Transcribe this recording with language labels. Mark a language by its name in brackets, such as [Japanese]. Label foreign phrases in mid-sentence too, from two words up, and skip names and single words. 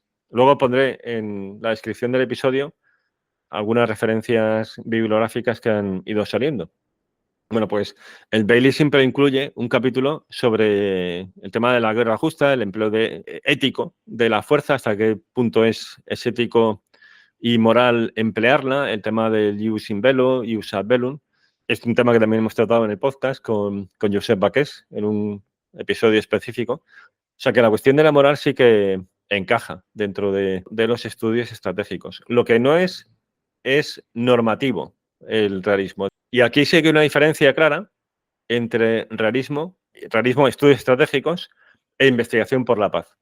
[Spanish] Luego pondré en la descripción del episodio algunas referencias bibliográficas que han ido saliendo. Bueno, pues el Bailey siempre incluye un capítulo sobre el tema de la guerra justa, el empleo ético de la fuerza, hasta qué punto es ético y moral emplearla, el tema del [Latin] ius in bello, ius ad bellum. [Spanish] Es un tema que también hemos tratado en el podcast con Josep Baqués, en un episodio específico. O sea que la cuestión de la moral sí que encaja dentro de los estudios estratégicos. Lo que no es normativo el realismo. Y aquí sí que hay una diferencia clara entre realismo, estudios estratégicos e investigación por la paz.